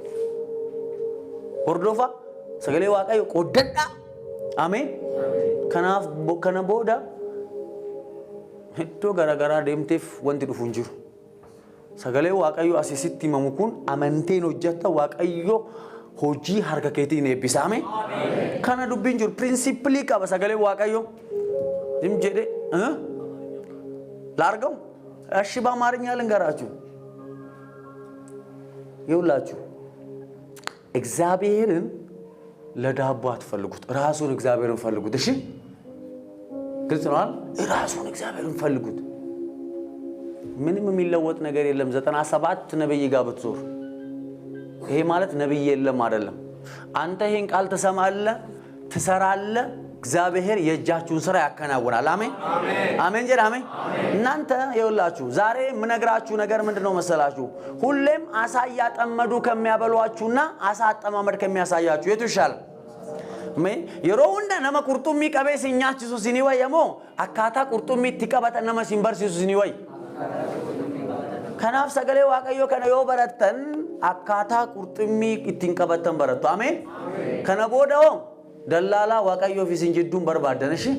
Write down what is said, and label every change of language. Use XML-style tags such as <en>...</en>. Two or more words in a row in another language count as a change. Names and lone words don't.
<om>hordofa sagalee waaqayyo qoddadhaa amen kanaaf kana booda iddoo garagaraa deemteef wanti dhufu hin jiru sagalee waaqayyo asisitti himamu kun amanteen hojjetta waaqayyo hojii harka keetiin eebbisame kana dubbiin jiru prinsiipilii qaba sagalee waaqayyo dim jedhe laargaw</om> <am>እሺ በአማርኛ ልንገራችሁ ይውላችሁ እግዚአብሔርን ለዳቦ አትፈልጉት ራሱን እግዚአብሔርን ፈልጉት እሺ ግልጽ ነው አይደል? ራሱን እግዚአብሔርን ፈልጉት። ምንም የሚለወጥ ነገር የለም። 97 ነብይ ጋር ብትዞር ይሄ ማለት ነብይ የለም አይደለም። አንተ ይሄን ቃል ትሰማለህ፣ ትሰራለህ፣ እግዚአብሔር የእጃችሁን ስራ ያከናውናል። አሜን አሜን ጀር አሜን። እናንተ ይኸውላችሁ ዛሬ የምነግራችሁ ነገር ምንድነው መሰላችሁ? ሁሌም አሳ ያጠመዱ ከሚያበሏችሁና አሳ አጠማመድ ከሚያሳያችሁ የቱ ይሻላል?</am> <om>yeroo hunda nama qurxummii qabee si nyaachisu sinii wayyamoo akkaataa qurxummii itti qabatan nama sin barsiisu sinii way. Kanaaf sagalee waaqayyoo kana yoo barattan akkaataa qurxummii ittiin qabatan barattu. Ameen. Kana booda hoo dallaalaa waaqayyoo fi sin jidduun barbaadan ishi.</om>